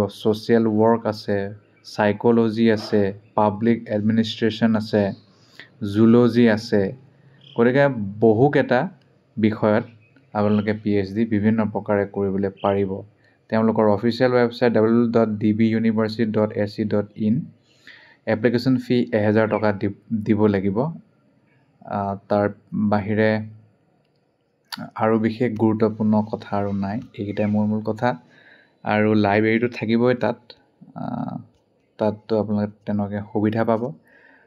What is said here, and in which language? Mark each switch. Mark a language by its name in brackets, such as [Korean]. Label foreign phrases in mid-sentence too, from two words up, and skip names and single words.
[English] social work [Assamese] আছে, চাইক'লজি আছে, [English] public administration [Assamese] আছে, জুলজি আছে। গতিকে বহুকেইটা বিষয়ত আপোনালোকে PhD বিভিন্ন প্ৰকাৰে কৰিবলৈ পাৰিব। তেওঁলোকৰ [English] official website [Assamese] www.dbuniversity.ac.in। [English] application fee [Assamese] 1,000 টকা দিব লাগিব। তাৰ বাহিৰে আৰু বিশেষ গুৰুত্বপূৰ্ণ কথা আৰু নাই। এইকেইটাই মূল কথা। আৰু লাইব্ৰেৰীটো থাকিবই তাততো আপোনালোকে তেনেকৈ সুবিধা পাব।